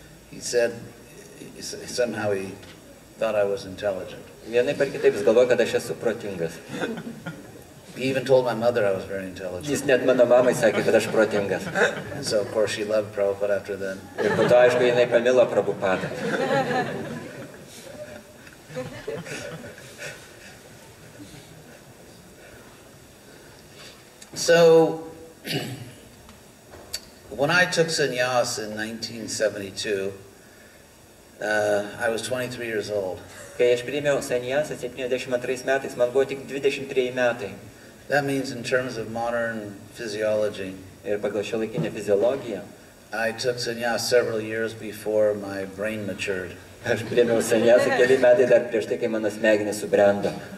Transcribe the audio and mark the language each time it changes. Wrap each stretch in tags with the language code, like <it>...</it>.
<en>He said, somehow he thought I was intelligent.</en> <lt>Vienaip ar kitaip jis galvoja, kad aš esu protingas.</lt> <en>He even told my mother I was very intelligent.</en> <lt>Jis net mano mamai sakė, kad aš protingas.</lt> <en>And so, of course, she loved Prabhupada after then.</en> <lt>Ir po to, aišku, jinai pamilo Prabhupadą.</lt> <en>So, when I took sannyas in 1972, I was 23 years old.</en> <lt>Kai aš priėmiau sannyasą 72 metais, man buvo tik 23 metai.</lt> <en>That means in terms of modern physiology,</en> <lt>Ir pagal šiuolaikinę fiziologiją,</lt> <en>I took sannyas several years before my brain matured.</en> <lt>aš priėmiau sannyasą keli metai dar prieš tai, kai mano smegenys subrendo.</lt>